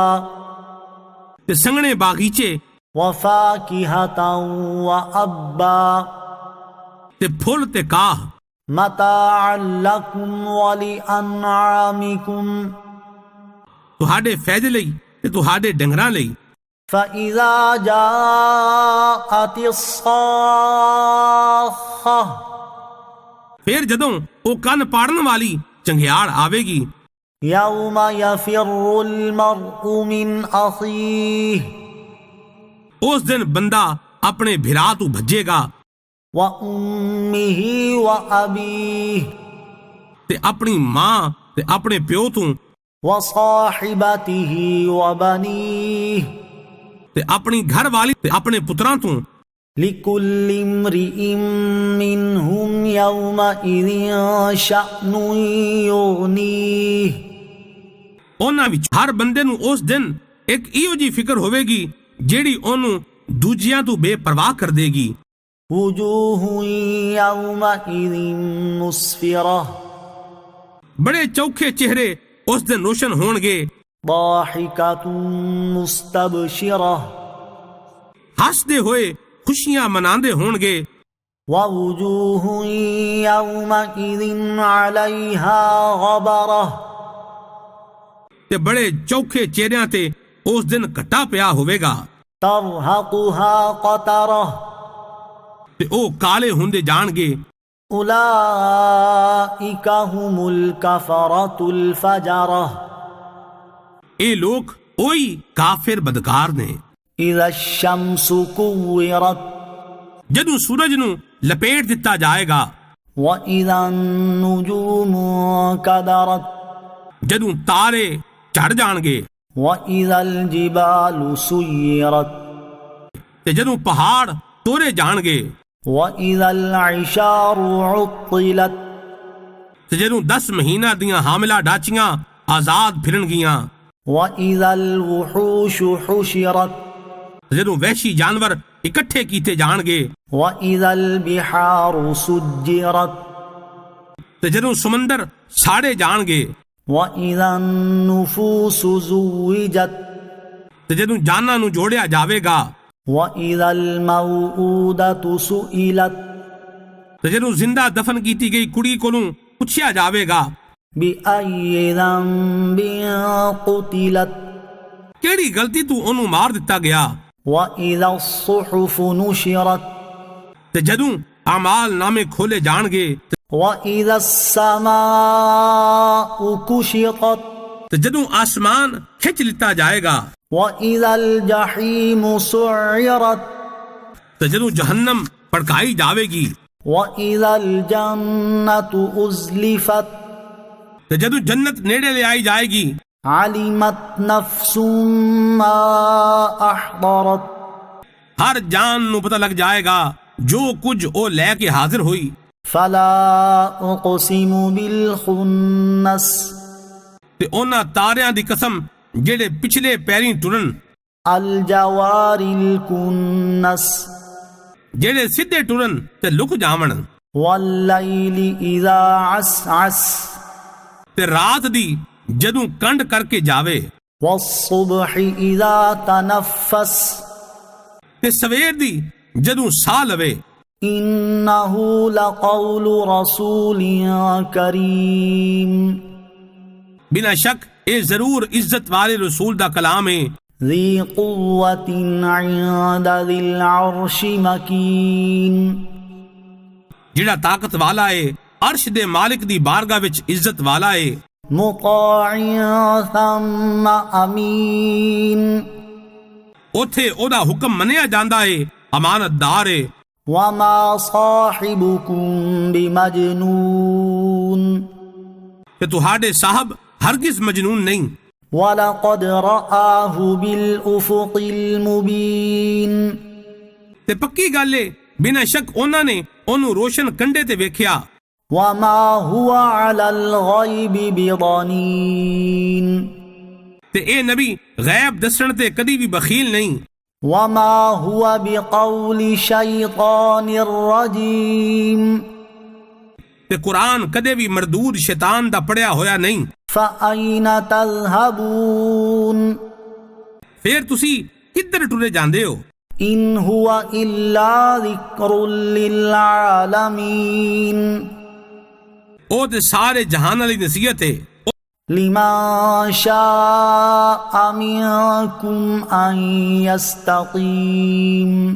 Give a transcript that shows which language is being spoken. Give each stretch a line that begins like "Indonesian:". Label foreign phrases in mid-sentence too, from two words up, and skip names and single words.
Punjabi: ਤੇ ਸੰਘਣੇ ਬਾਗੀਚੇ,
Arabic: وفاكهة وأبا
Punjabi: ਤੇ ਫੁੱਲ ਤੇ ਕਾਹ।
Arabic: متاعا لكم ولأنعامكم
Punjabi: ਤੁਹਾਡੇ ਫਾਇਦੇ ਲਈ ਤੇ ਤੁਹਾਡੇ ਡੰਗਰਾਂ ਲਈ।
Arabic: فإذا جاءت الصاخة
Punjabi: ਫਿਰ ਜਦੋਂ ਉਹ ਕੰਨ ਪਾੜਨ ਵਾਲੀ ਚੰਗਿਆੜ ਆਵੇਗੀ।
Arabic: يوم يفر المرء من أخيه
Punjabi: ਉਸ ਦਿਨ ਬੰਦਾ ਆਪਣੇ ਭਰਾ ਤੋਂ ਭੱਜੇਗਾ
Arabic: وأمه وأبيه
Punjabi: ਤੇ ਆਪਣੀ ਮਾਂ ਤੇ ਆਪਣੇ ਪਿਓ ਤੋਂ
Arabic: وصاحبته وبنيه
Punjabi: ਤੇ ਆਪਣੀ ਘਰ ਵਾਲੀ ਤੇ ਆਪਣੇ ਪੁੱਤਰਾਂ ਤੋਂ।
Arabic: لكل امرئ منهم يومئذ شأن يغنيه
Punjabi: ਉਹਨਾਂ ਵਿੱਚ ਹਰ ਬੰਦੇ ਨੂੰ ਉਸ ਦਿਨ ਇੱਕ ਇਹੋ ਜਿਹੀ ਫਿਕਰ ਹੋਵੇਗੀ ਜਿਹੜੀ ਉਹਨੂੰ ਦੂਜਿਆਂ ਤੋਂ ਬੇਪਰਵਾਹ ਕਰ ਦੇਗੀ।
Arabic: وجوه يومئذ مسفرة
Punjabi: ਬੜੇ ਚੌਖੇ ਚਿਹਰੇ ਉਸ ਦਿਨ ਰੋਸ਼ਨ ਹੋਣਗੇ।
Arabic: ضاحكة مستبشرة
Punjabi: ਹੱਸਦੇ ਹੋਏ ਖੁਸ਼ੀਆਂ ਮਨਾਉਂਦੇ ਹੋਣਗੇ।
Arabic: ووجوه يومئذ عليها غبرة
Punjabi: ਤੇ ਬੜੇ ਚੌਖੇ ਚਿਹਰਿਆਂ ਤੇ ਉਸ ਦਿਨ ਘਟਾ ਪਿਆ ਹੋਵੇਗਾ
Arabic: ترهقها قترة
Punjabi: ਤੇ ਉਹ ਕਾਲੇ ਹੁੰਦੇ ਜਾਣਗੇ।
Arabic: أولئك هم الكفرة الفجرة
Punjabi: ਇਹ ਲੋਕ ਉਹੀ ਕਾਫਿਰ ਬਦਕਾਰ ਨੇ।
Arabic: إذا الشمس كورت
Punjabi: ਜਦੋਂ ਸੂਰਜ ਨੂੰ ਲਪੇਟ ਦਿੱਤਾ ਜਾਏਗਾ
Arabic: وَإِذَا النُّجُومُ انكَدَرَتْ
Punjabi: جدوں تارے چڑھ جان گے،
Arabic: وَإِذَا الْجِبَالُ سُيِّرَتْ
Punjabi: تے جدوں پہاڑ توڑے جان گے،
Arabic: وَإِذَا الْعِشَارُ عُطِّلَتْ
Punjabi: تے جدوں 10 مہینہ دیاں حاملہ ڈاچیاں آزاد پھرن گیاں،
Arabic: وَإِذَا الْوُحُوشُ حُشِرَتْ
Punjabi: جدوں وحشی جانور اکٹھے کیتے جان گے،
Arabic: وَإِذَا الْبِحَارُ سُجِّرَتْ
Punjabi: تے جدوں سمندر ساڑے جان گے،
Arabic: وَإِذَا النُّفُوسُ زُوِّجَتْ
Punjabi: تے جدوں جاناں نو جوڑیا جاوے گا،
Arabic: وَإِذَا الْمَوْءُودَةُ سُئِلَتْ
Punjabi: تے جدوں زندہ دفن کیتی گئی کڑی کولوں پوچھیا جاوے گا
Arabic: بِأَيِّ ذَنبٍ قُتِلَتْ
Punjabi: کیڑی غلطی تو انہوں مار دتا گیا،
Arabic: وَإِذَا الصُّحُفُ نُشِرَتْ
Punjabi: تے جدوں اعمال نامے کھولے جان گے،
Arabic: وَإِذَا السَّمَاءُ كُشِطَتْ
Punjabi: تے جدوں آسمان کھچ لتا جائے گا،
Arabic: وَإِذَا الْجَحِيمُ سُعِّرَتْ
Punjabi: تے جدوں جہنم پڑکائی جاوے گی،
Arabic: وَإِذَا الْجَنَّةُ أُزْلِفَتْ
Punjabi: تے جدوں جنت نیڑے لے آئی جائے گی،
Arabic: عَلِمَتْ نَفْسٌ مَّا أَحْضَرَتْ
Punjabi: ہر جان نو پتہ لگ جائے گا جو کچھ او لے کے حاضر ہوئی۔
Arabic: فَلَا أُقْسِمُ بِالْخُنَّسِ
Punjabi: تے اونا تاریاں دی قسم جڑے پچھلے پیریں ٹرن،
Arabic: الْجَوَارِ الْكُنَّسِ
Punjabi: جڑے سدھے ٹرن تے لک جاون،
Arabic: وَاللَّيْلِ إِذَا عَسْعَسَ
Punjabi: تے رات دی جدوں کنڈ کر کے جاوے،
Arabic: وَالصُّبْحِ إِذَا تَنَفَّسَ
Punjabi: تے سویر دی جدوں سا لوے،
Arabic: إِنَّهُ لَقَوْلُ رَسُولٍ كَرِيمٍ
Punjabi: بلا شک اے ضرور عزت والے رسول دا کلام ہے،
Arabic: ذِي قُوَّةٍ عِندَ ذِي الْعَرْشِ مَكِينٍ
Punjabi: جڑا طاقت والا ہے، عرش دے مالک دی بارگاہ وچ عزت والا ہے،
Arabic: مُطَاعٍ ثَمَّ أَمِينٍ
Punjabi: اوتھے او دا حکم منیا جاندا ہے، امانت دار ہے،
Arabic: وَمَا صَاحِبُكُم بِمَجْنُونٍ
Punjabi: کہ تہاڈے صاحب ہرگز مجنون نہیں،
Arabic: وَلَقَدْ رَآهُ بِالْأُفُقِ الْمُبِينِ
Punjabi: تے پکی گل ہے بنا شک انہاں نے انہوں روشن کنڈے تے ویکھیا،
Arabic: وَمَا هُوَ عَلَى الْغَيْبِ بِضَنِينٍ
Punjabi: تے اے نبی غیب دسن تے کدی بھی بخیل نہیں،
Arabic: وَمَا هُوَ بِقَوْلِ شَيْطَانٍ رَجِيمٍ
Punjabi: تے قرآن کدے بھی مردود شیطان دا پڑھیا ہویا نہیں،
Arabic: فَأَيْنَ تَذْهَبُونَ
Punjabi: پھر تسی کدھر ٹرے جاندے ہو؟
Arabic: إِنْ هُوَ إِلَّا ذِكْرٌ لِّلْعَالَمِينَ
Punjabi: او تے سارے جہان والی نصیحت ہے،
Arabic: لِمَن شَاءَ مِنكُمْ أَن يَسْتَقِيمَ